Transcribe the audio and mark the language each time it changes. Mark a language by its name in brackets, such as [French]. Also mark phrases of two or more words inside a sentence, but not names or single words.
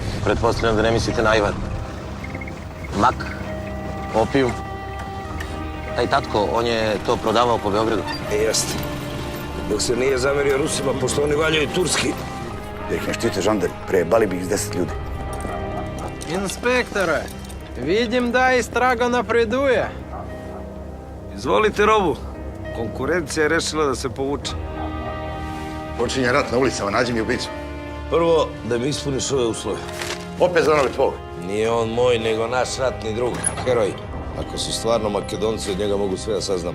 [Serbian] Pretpostavljam da ne mislite na Ajvar. Mak, opijum. Taj tatko, on je to prodavao po Beogradu. Jeste. Dok se nije zamerio Rusima, pošto oni valjaju turski. Da ih ne štite žandari, prebali bi ih s 10 ljudi. Інспекторе, видим, да istraga napreduje. Izvolite robu. Konkurencija je rešila da se povuče. Počinje rat na ulicama, nađi mi ubicu. Prvo, da mi ispuniš ove uslove. Opet za onoga tvog. Nije on moj, nego naš ratni drug, heroj. Ako su stvarno Makedonci, od njega mogu sve da saznam.